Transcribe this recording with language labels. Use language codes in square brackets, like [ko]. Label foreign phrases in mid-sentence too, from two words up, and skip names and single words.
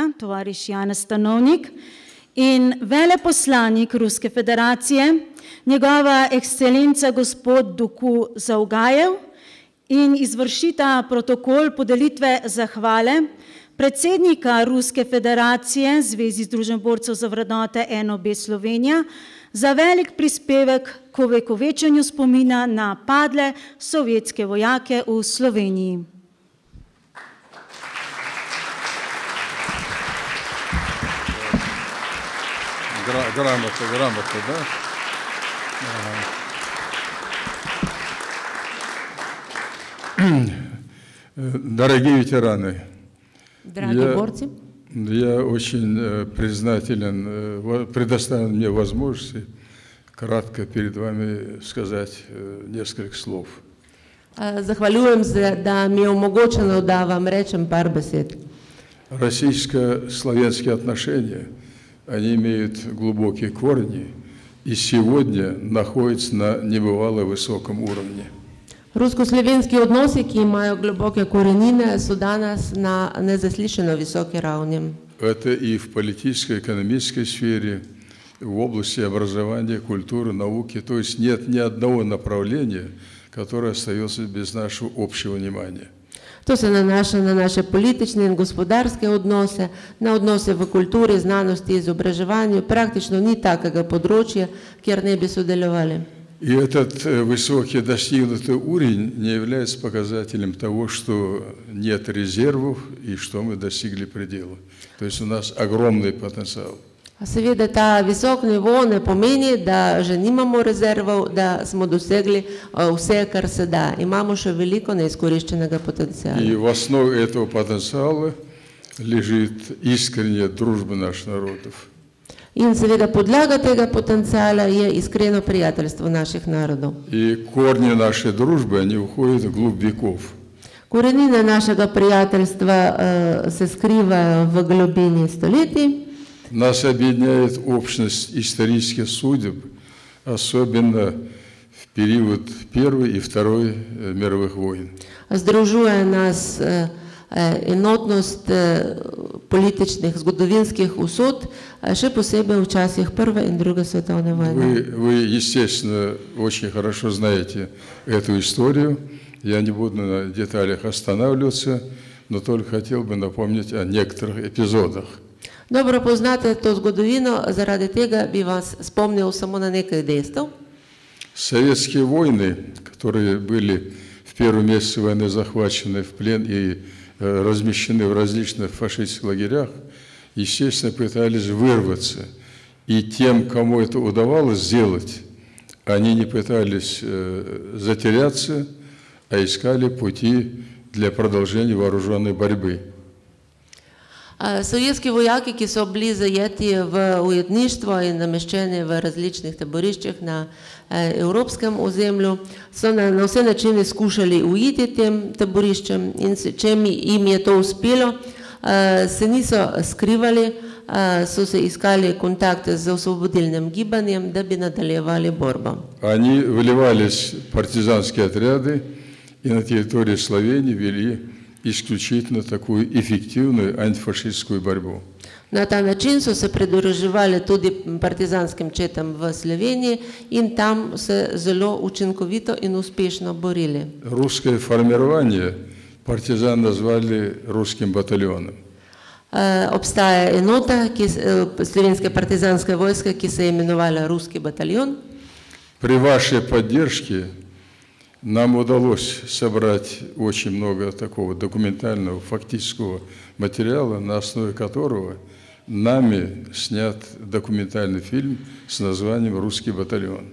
[sl] tovariš Janez Stanovnik, in veleposlanik Ruske federacije, njegova ekscelenca gospod Duku Zaugajev, in izvršita protokol podelitve zahvale predsednika Ruske federacije Zvezi Združenj borcev za vrednote NOB Slovenija za velik prispevek k ovekovečenju spomina na padle sovjetske vojake v Sloveniji. [ru] Грамота, да? Дорогие ветераны, я очень признателен, предоставлен мне возможности кратко перед вами сказать несколько слов. [sl] Zahvaljujem se, da mi je omogočeno, da vam rečem par besed. [ru] Российско-славянские отношения, они имеют глубокие корни и сегодня находятся на небывало высоком уровне. [sl] Rusko-slovenski odnosi, ki imajo globoke korenine, so danes na nezaslišano visoki ravni. [ru] Это и в политической, экономической сфере, в области образования, культуры, науки. То есть нет ни одного направления, которое остается без нашего общего внимания. [sl] To se nanaša na naše politične in gospodarske odnose, na odnose v kulturi, znanosti, izobraževanju. Praktično ni takega področja, kjer ne bi sodelovali. [ru] И этот высокий достигнутый уровень не является показателем того, что нет резервов и что мы достигли предела. То есть у нас огромный потенциал. [sl] Seveda ta visok nivo ne pomeni, da že nimamo rezervov, da smo dosegli vse, kar se da. Imamo še veliko neizkoriščenega potencijala. [ru] И в основе этого потенциала лежит искренняя дружба наших народов. [sl] In seveda podlaga tega potencijala je iskreno prijateljstvo naših narodov. [ru] И корни нашей дружбы, они уходят вглубь веков. [sl] Korenine našega prijateljstva se skrivajo v globini stoletij. [ru] Нас объединяет общность исторических судеб, особенно в период Первой и Второй мировых войн. [sl] Združuje nas enotnost političnih, zgodovinskih usod, še posebej v časih Prve in Druge svetovne vojne. [ru] Вы, естественно, очень хорошо знаете эту историю. Я не буду на деталях останавливаться, но только хотел бы напомнить о некоторых эпизодах. [sl] Dobro poznate to zgodovino, zaradi tega bi vas spomnil samo na nekaj dejstev. [ru] Советские войны, которые были в первые месяцы войны захвачены в плен и размещены в различных фашистских лагерях, естественно, пытались вырваться. И тем, кому это удавалось сделать, они не пытались затеряться, а искали пути для продолжения вооруженной борьбы. [sl] Sovjetski vojaki, ki so bili zajeti v ujetništvo in nameščeni v različnih taboriščih na evropskem ozemlju, so na vse načine skušali uiti tem taboriščem in če jim je to uspelo, se niso skrivali, so se iskali kontakte z освободильным gibanjem, da bi nadaljevali borbo. [ru] Они выливались в партизанские отряды и на территории Словении вели исключительно такую эффективную антифашистскую борьбу. [sl] Na ta način so se pridruževali tudi partizanskim četam v Sloveniji in tam se zelo učinkovito in uspešno borili. [ru] Русское формирование партизан назвали русским батальоном. [sl] Obstaja enota slovenske partizanske vojske, ki se je imenovala Ruski bataljon. [ru] При вашей поддержке нам удалось собрать очень много такого документального, фактического материала, на основе которого нами снят документальный фильм с названием «Русский батальон».